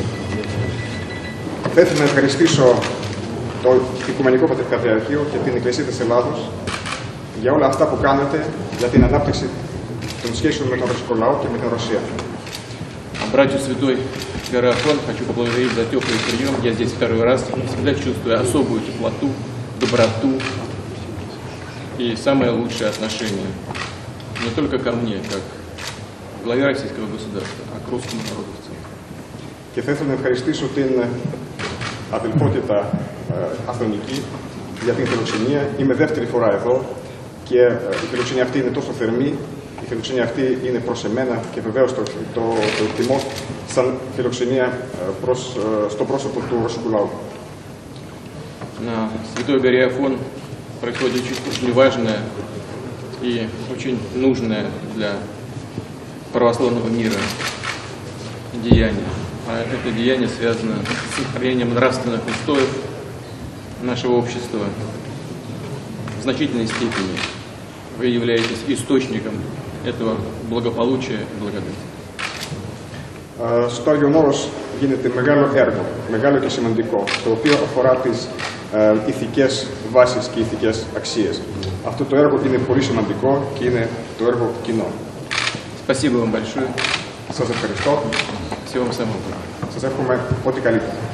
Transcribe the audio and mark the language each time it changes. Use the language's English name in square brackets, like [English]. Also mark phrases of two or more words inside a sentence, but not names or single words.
[Greek] Θα ήθελα να ευχαριστήσω το Οικουμενικό Πατριαρχείο και την Εκκλησία της Ελλάδος για όλα αυτά που κάνετε για την ανάπτυξη των σχέσεων με τον ρωσικό λαό και με την Ρωσία. [Russian] Братью Святой горы Афон хочу поблагодарить за теплый прием. Я здесь второй раз, всегда чувствую особую теплоту, доброту и самое лучшее отношение. Не только ко мне, как главе российского государства, а к русскому народу в целом. [Greek] Και θα ήθελα να ευχαριστήσω την αδελφότητα Αθωνική για την φιλοξενία. Είμαι δεύτερη φορά εδώ και η φιλοξενία αυτή είναι τόσο θερμή. Η φιλοξενία αυτή είναι προς εμένα και βεβαίως το εκτιμώ σαν φιλοξενία στο πρόσωπο του ρωσικού λαού. [Russian] На Святой горе Афон происходит очень важное и очень нужное для православного мира деяние. А это деяние связано с сохранением нравственных устоев нашего общества. В значительной степени вы являетесь источником этого благополучия и благодати. [Greek] Στο Άγιον Όρος γίνεται μεγάλο έργο, μεγάλο και σημαντικό, το οποίο αφορά τις ηθικές βάσεις και ηθικές αξίες. Αυτό το έργο είναι πολύ σημαντικό και είναι το έργο κοινό. [Russian] Спасибо вам большое. [Greek] Σας ευχαριστώ. [Russian] Всего вам самого доброго. [Greek] Σας εύχομαι ό,τι καλύτερο.